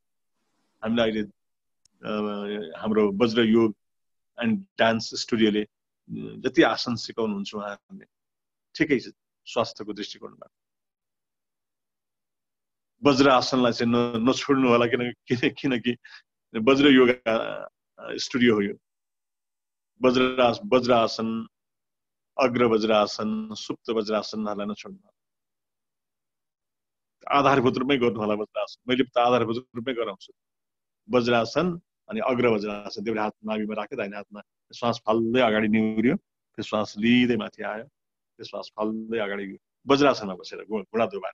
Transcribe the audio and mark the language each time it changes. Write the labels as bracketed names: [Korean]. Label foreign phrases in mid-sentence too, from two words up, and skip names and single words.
[Nepali] हामीलाई अहिले हाम्रो वज्र योग एन्ड डान्स स्टुडियोले जति आसन सिकाउनुहुन्छ उहाँहरूले ठिकै छ स्वास्थ्यको दृष्टिकोणबाट। वज्र आसनलाई चाहिँ नछोड्नु होला, किनकि वज्र योगा स्टुडियो हो यो। वज्र आसन, अग्र वज्र आसन, सुप्त वज्र आसनहरूलाई नछोड्नु होला, आधारभूत रूपमै गर्नु होला वज्र आसन। मैले त आधारभूत रूपमै गराउँछु वज्रासन अनि अग्र वज्रासन। देब्रे हात नाभिमा राख्यो, दाहिने हातमा श्वास फाल्दै अगाडि निहुर्यो, त्यो श्वास लिँदै माथि आयो, त्यो श्वास फाल्दै अगाडि गयो, वज्रासनमा बसेर घुँडा दुबाएर।